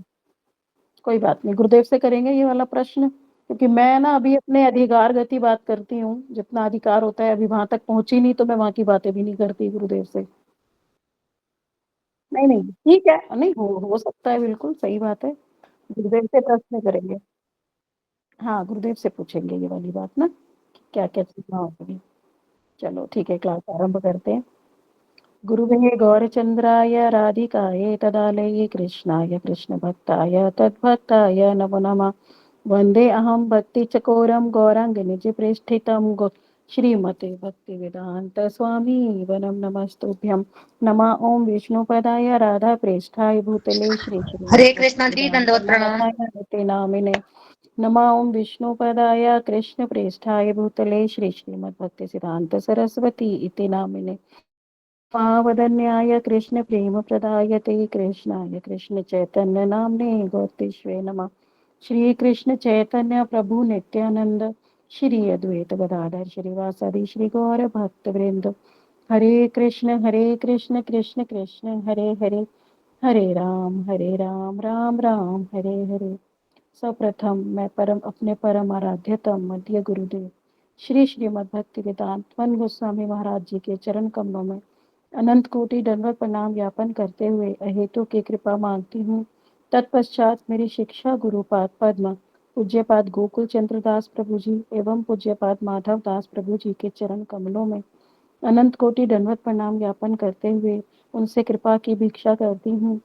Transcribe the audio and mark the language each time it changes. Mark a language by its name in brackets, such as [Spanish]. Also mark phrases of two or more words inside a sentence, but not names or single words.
[Hindi] कोई बात नहीं, गुरुदेव से करेंगे ये वाला प्रश्न, क्योंकि मैं ना अभी अपने अधिकार गति बात करती हूँ, जितना अधिकार होता है अभी वहां तक पहुंची नहीं, तो मैं वहां की बातें भी नहीं करती गुरुदेव से। नहीं नहीं, ठीक है, नहीं हो सकता है, बिल्कुल सही बात है। गुरुदेव से प्रश्न करेंगे। हाँ, गुरुदेव से पूछेंगे ये वाली बात ना, क्या क्या चीजें होगी। चलो ठीक है, क्लास आरंभ करते हैं। [Sanskrit] गुरुवे गौरचन्द्राय राधिकायै तदालये कृष्णाय कृष्णभक्ताय तद्भक्ताय नमो नमः। वन्दे अहं भक्तिचकोरं गौराङ्गनिजप्रेष्ठितं श्रीमते भक्तिवेदान्त स्वामी वनं नमस्तुभ्यं। नमः ओं विष्णुपदाय राधाप्रेष्ठाय भूतले श्री [Hindi] हरे कृष्णा जी, [Sanskrit] श्रीमद्भक्तिवेदान्त [Hindi] दंडवत प्रणाम। [Sanskrit] नाथाय नमते नामिने। नमः ओं विष्णुपदाय कृष्णप्रेष्ठाय भूतले श्री श्रीमद्भक्तिसिद्धान्त सरस्वती इति नामिने। वदन्याय कृष्ण प्रेम प्रदायते कृष्णाय कृष्ण चैतन्य नामने गौतेश्वे नमः। श्री कृष्ण चैतन्य प्रभु नित्यानंद, श्री अद्वैत गदाधर श्रीवासादि श्री गौर भक्त वृंद। हरे कृष्ण कृष्ण कृष्ण हरे हरे, हरे राम राम राम हरे हरे। [Hindi] सर्वप्रथम मैं परम अपने परम आराध्यतम मध्य गुरुदेव श्री श्रीमद् भक्ति वेदांत मन गोस्वामी महाराज जी के चरण कमलों में अनंत कोटि दंडवत प्रणाम ज्ञापन करते हुए अहेतु की कृपा मांगती हूँ। तत्पश्चात मेरी शिक्षा गुरुपाद पद्म पूज्यपाद गोकुल चंद्र दास प्रभु जी एवं पूज्यपाद माधव दास प्रभु जी के चरण कमलों में अनंत कोटि दंडवत प्रणाम ज्ञापन करते हुए उनसे कृपा की भिक्षा करती हूँ।